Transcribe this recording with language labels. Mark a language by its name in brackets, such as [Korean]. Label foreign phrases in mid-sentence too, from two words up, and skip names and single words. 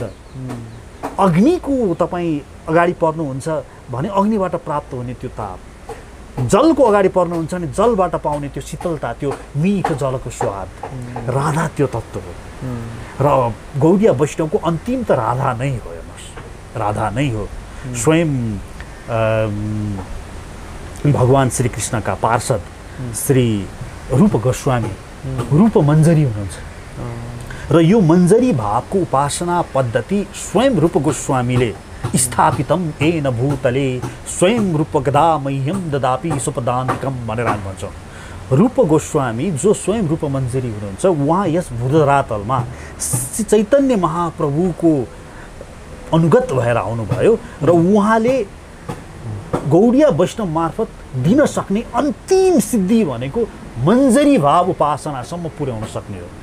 [Nepali] अग्निको तपाईँ अगाडि पर्नुहुन्छ भने अग्निबाट प्राप्त हुने त्यो ताप, जलको अगाडि पर्नुहुन्छ भने जलबाट पाउने त्यो शीतलता, त्यो मिठो जलको स्वाद। राधा त्यो तत्त्व हो। र गौडीय वैष्णवको अन्तिम त राधा नै हो। हेर्नुहोस्, राधा नै हो। स्वयं भगवान् श्रीकृष्णका पार्षद श्री रूप गोस्वामी रूप मञ्जरी हुनुहुन्छ। र यो मञ्जरी भावको उपासना पद्धति स्वयं रूप गोस्वामीले [Sanskrit] स्थापितम येन भूतले स्वयं रूपगदा मह्यम ददापि सुपदान्तिकम [Nepali] भनेर हामी भन्छौँ। रूप गोस्वामी जो स्वयं रूप मञ्जरी हुनुहुन्छ, उहाँ यस भूधरातलमा चैतन्य महाप्रभुको अनुगत भएर आउनुभयो र उहाँले गौडीय वैष्णव मार्फत दिन सक्ने अन्तिम सिद्धि भनेको मञ्जरी भाव उपासनासम्म पुर्याउन सक्ने हो।